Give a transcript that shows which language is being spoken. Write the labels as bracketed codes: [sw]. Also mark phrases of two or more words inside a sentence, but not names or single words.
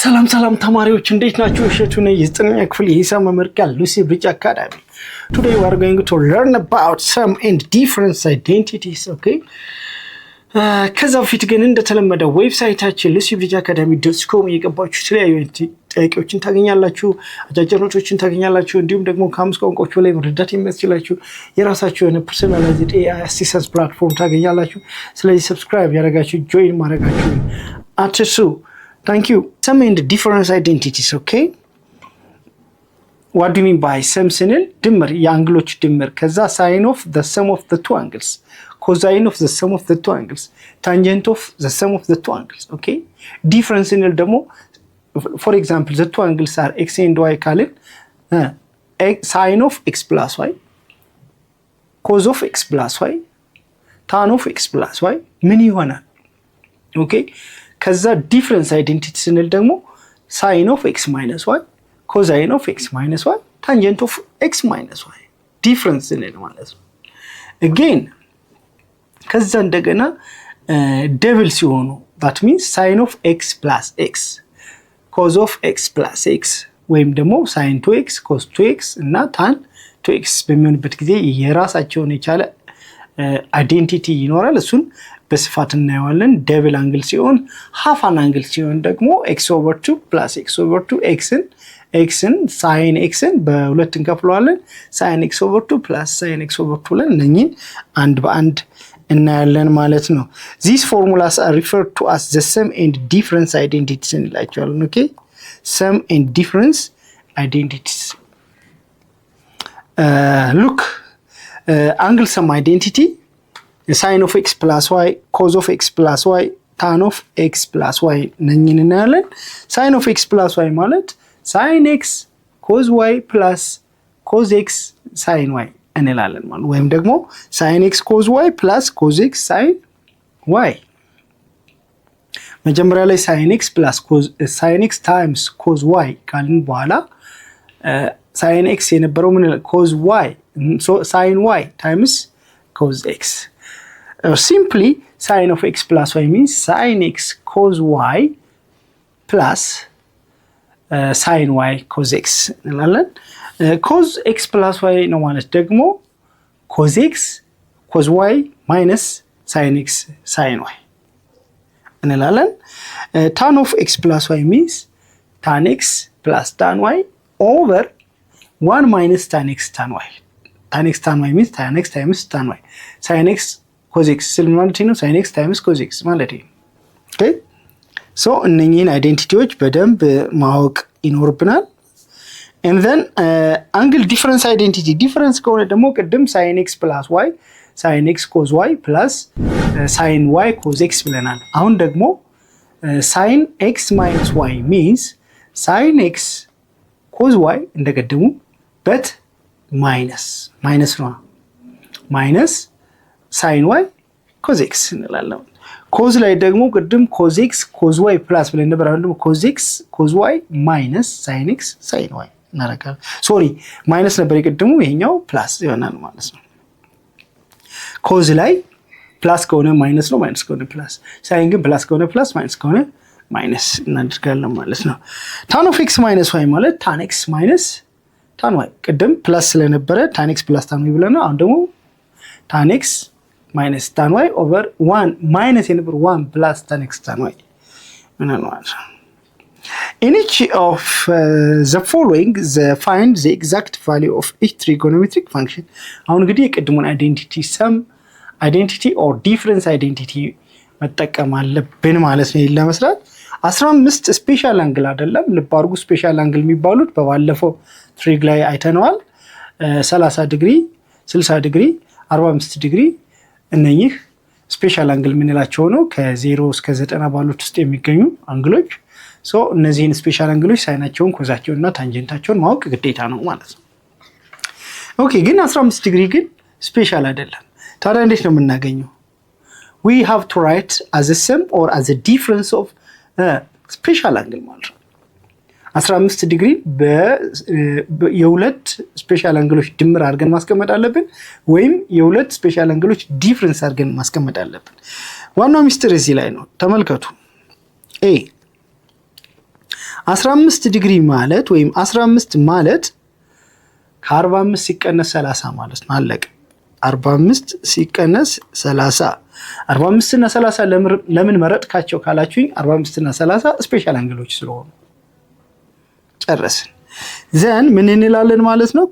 [am] ሰላም ተማሪዎች እንዴት ናችሁ? እሸቱ ነኝ የዘጠነኛ ክፍል የሂሳብ መምህር ሉሲ ብሪጅ አካዳሚ። [en] Today we are going to learn about sum and difference identities. Okay? [am] ከዛ በፊት ግን እንደተለመደው ዌብሳይታችን lucybridgeacademy.com እየገባችሁ የተለያዩ ጥያቄዎችን ታገኛላችሁ፣ አጫጭር ኖቶችን ታገኛላችሁ፣ እንዲሁም ደግሞ ከአምስት ቋንቋዎች በላይ መረዳት የሚያስችላችሁ የራሳችሁ የሆነ [en] personalized AI assistance platform [am] ታገኛላችሁ። ስለዚህ ሰብስክራይብ ያደረጋችሁ ጆይን ማድረጋችሁ አትርሱ። [en] Thank you. Sum and difference identities, okay? What do you mean by sum [am] ስንል ድምር የአንግሎች ድምር ከዛ [en] sin of the sum of the two angles, cosine of the sum of the two angles, tangent of the sum of the two angles, okay? Difference [am] ስንል ደግሞ [en] for example the two angles are x and y ካልን sin of x plus y, cos of x plus y, tan of x plus y [am] ምን ይሆናል? [en] okay? ከዛ difference identity [am] ስንል ደግሞ [en] sine of x minus y, cosine of x minus y, tangent of x minus y difference [am] ስንል ማለት ነው። [en] again [am] ከዛ እንደገና [en] ደብል ሲሆኑ that means sine of x plus x, cos of x plus x [am] ወይም ደግሞ [en] sine two x, cos two x [am] እና [en] tan two x [am] በሚሆንበት ጊዜ የራሳቸውን የቻለ አይደንቲቲ ይኖራል። እሱን በስፋት እናየዋለን። [en] double angle [am] ሲሆን [en] half an angle [am] ሲሆን ደግሞ [en] x over 2 plus x over 2 [am] xን sin xን በሁለት እንከፍለዋለን። [en] sin x over 2 plus sin x over 2 [am] ለነኚህ አንድ በአንድ እናያለን ማለት ነው። [en] these formulas are referred to as the sum and difference identities [am] እንላቸዋለን። okay? [en] sum and difference identities. Look, angle sum identity, sin of x plus y, cos of x plus y, tan of x plus y [am] ነኝን እናያለን። [en] sin of x plus y ማለት sin x cos y plus cos x sin y [am] እንላለን ማለት ወይም ደግሞ [en] sin x cos y plus cos x sin y። [am] መጀመሪያ ላይ [en] sin x plus sin x times cos y [am] ካልን በኋላ [en] sin x [am] የነበረው ምን [en] cos y, so sin y times cos x. Simply sin of x plus y means sin x cos y plus sin y cos x እንላለን። cos x plus y [am] ነው ማለት ደግሞ [en] cos x cos y minus sin x sin y እንላለን። tan of x plus y means tan x plus tan y over 1 minus tan x tan y. tan x tan y means tan x times tan y. sin x cos x [am] ስል ማለት ነው [en] sin x times cos x [am] ማለት ነው። [en] okay? [am] so እነኚህን አይደንቲቲዎች በደንብ ማወቅ ይኖርብናል። [en] and then angle difference identity, difference [am] ከሆነ ደግሞ ቅድም [en] sin x plus y, sin x cos y plus sin y cos x [am] ብለናል። አሁን ደግሞ [en] sin x minus y means sin x cos y [am] እንደቀደሙ but minus ነው [en] minus sin y cos x [am] እንላለን። cos ላይ ደግሞ ቅድም [en] cos x cos y plus [am] ብለን ነበር። አሁን ደግሞ [en] cos x cos y minus sin x sin y [am] እናደርጋለን። [en] sorry minus [am] ነበር የቅድሙ፣ ይሄኛው ፕላስ ይሆናል ማለት ነው። cos ላይ ፕላስ ከሆነ ማይነስ ነው፣ ማይነስ ከሆነ ፕላስ፣ sin ግን ፕላስ ከሆነ ፕላስ፣ ማይነስ ከሆነ ማይነስ እናደርጋለን ማለት ነው። [en] tan of x minus y [am] ማለት [en] tan x minus tan y፣ [am] ቅድም ፕላስ ስለነበረ [en] tan x plus tan y [am] ብለናል። አሁን ደግሞ [en] tan x minus tan y over 1 minus [am] የነበር [en] 1 plus tan x tan y [am] ምናምን ማለት ነው። [en] In each of the following find the exact value of each trigonometric function. [am] አሁን እንግዲህ የቅድሙን አይደንቲቲ [en] sum identity or difference identity [am] መጠቀም አለብን ማለት ነው ለመስራት። 15 [en] special angle [am] አይደለም፣ ልብ አድርጉ። [en] special angle [am] የሚባሉት በባለፈው ትሪግ ላይ አይተነዋል። 30 ዲግሪ፣ 60 ዲግሪ፣ 45 ዲግሪ እነኚህ [en] special angle [am] የምንላቸው ነው። ከ0 እስከ 90 ባሉት ውስጥ የሚገኙ አንግሎች። ሶ እነዚህን [en] special angles [am] ሳይናቸውን፣ ኮዛቸውን እና ታንጀንታቸውን ማወቅ ግዴታ ነው ማለት ነው። ኦኬ፣ ግን 15 ዲግሪ ግን ስፔሻል አይደለም። ታዲያ እንዴት ነው የምናገኘው? [en] we have to write as a sum or as a difference of special angle [am] ማለት ነው። [en] 15 ዲግሪ [am] የሁለት [en] special angles [am] ድምር አድርገን ማስቀመጥ አለብን፣ ወይም የሁለት [en] special angles [am] ዲፍረንስ አድርገን ማስቀመጥ አለብን። ዋናው ሚስጥር እዚህ ላይ ነው። ተመልከቱ። 15 ዲግሪ ማለት ወይም 15 ማለት ከ45 ሲቀነስ 30 ማለት ነው። አለቀ። 45 ሲቀነስ 30 45 እና 30 ለምን መረጥካቸው ካላችሁኝ 45 እና 30 [en] special angles [am] ስለሆኑ ጨረስን። ዘን ምን እንላለን ማለት ነው?